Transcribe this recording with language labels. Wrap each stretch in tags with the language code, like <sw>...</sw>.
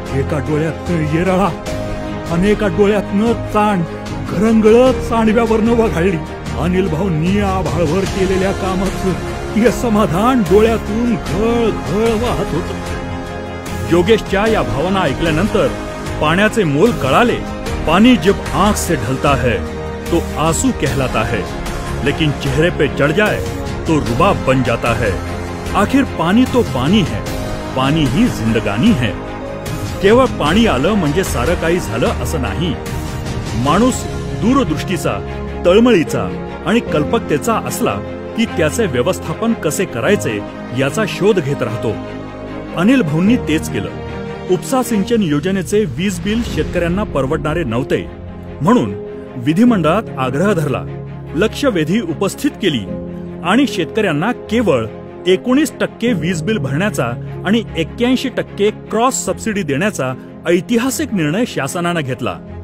<mr>एका डोळ्यातनं येराळा, अनेका डोळ्यातनं चांड घरंगळत सांडव्यावरनं वघाळली. अनिल भाऊंनी आभाळभर केलेल्या कामाचं हे समाधान डोळ्यातून घळ घळ वाहत होत. योगेशच्या या भावना ऐकल्यानंतर पाण्याचे मोल कळाले.</mr> <hi>पानी जब आंख से ढलता है तो आंसू कहलाता है, लेकिन चेहरे पे चढ़ जाए तो रुबाब बन जाता है. आखिर पानी तो पानी है, पानी ही जिंदगानी है.</hi> <mr>केवळ पाणी आलं म्हणजे सारं काही झालं असं नाही. माणूस दूरदृष्टीचा, तळमळीचा आणि कल्पकतेचा असला की त्याचे व्यवस्थापन कसे करायचे याचा शोध घेत राहतो. अनिल भाऊंनी तेच केलं. उपसा सिंचन योजनेचे वीज बिल शेतकऱ्यांना परवडणारे नव्हते म्हणून विधिमंडळात आग्रह धरला, लक्षवेधी उपस्थित केली आणि शेतकऱ्यांना केवळ 19% वीज बिल भरण्याचा आणि 81% क्रॉस सबसिडी देण्याचा ऐतिहासिक निर्णय शासनानं घेतला.</mr>